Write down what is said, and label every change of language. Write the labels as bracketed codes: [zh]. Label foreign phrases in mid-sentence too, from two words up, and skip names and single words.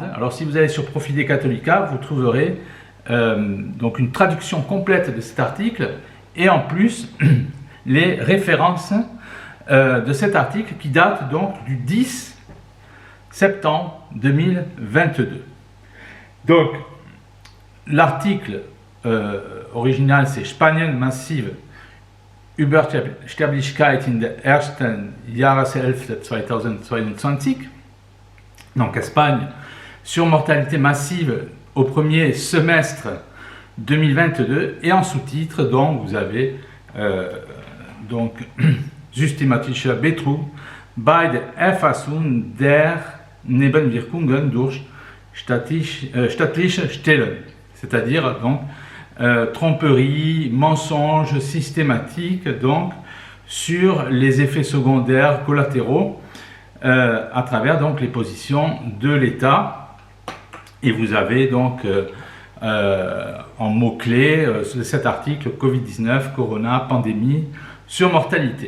[fr] Alors si vous allez sur Profil Catholica, vous trouverez donc une traduction complète de cet article et en plus les références de cet article qui date donc du 10 septembre 2022. Donc l'article original c'est [de] Spanien massive Übersterblichkeit in der ersten Jahreshälfte 2022. [fr] Donc Espagne, surmortalité massive au premier semestre 2022. Et en sous-titre, donc vous avez donc [de] systematische Betrug bei der Erfassung der Nebenwirkungen durch staatliche Stellen, [fr] c'est-à-dire donc tromperie, mensonge systématique donc sur les effets secondaires collatéraux à travers donc les positions de l'État. Et vous avez donc en mots-clés cet article Covid-19, Corona, pandémie, surmortalité.